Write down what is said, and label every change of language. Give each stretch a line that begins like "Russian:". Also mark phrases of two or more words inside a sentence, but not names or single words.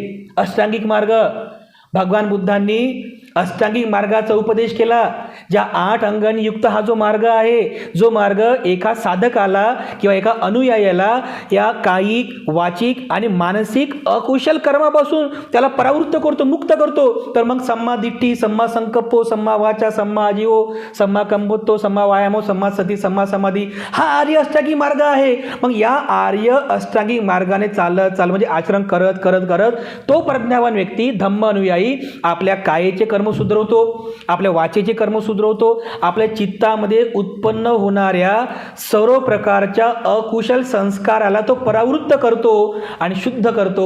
Marathi: अष्टांगिक मार्ग, भगवान बुद्धांनी अष्टांगिक मार्गाचा उपदेश केला. ज्या 8 अंगांनी युक्त हा जो मार्ग आहे, जो मार्ग एका साधकाला किंवा एका अनुयायाला या कायिक, वाचिक आणि मानसिक अकुशल कर्मापासून त्याला परावृत्त करतो, मुक्त करतो. तर मग
Pali: सम्मा दिट्ठी, सम्मा संकप्पो, सम्मा वाचा, सम्मा आजीवो, सम्मा कंबोत्तो, सम्मा वायामो, सम्मा सती, सम्मा समाधी,
Marathi: हा आर्य अष्टांगिक मार्ग आहे. मग या आर्य अष्टांगिक मार्गाने चालत म्हणजे आचरण करत तो प्रज्ञावान व्यक्ती, धम्म अनुयायी, आपल्या कायेचे कर्म सुधरवतो, आपल्या वाचेचे कर्म सुधरवतो, आपल्या चित्तामध्ये उत्पन्न होणाऱ्या सर्व प्रकारच्या अकुशल संस्काराला तो परावृत्त करतो आणि शुद्ध करतो.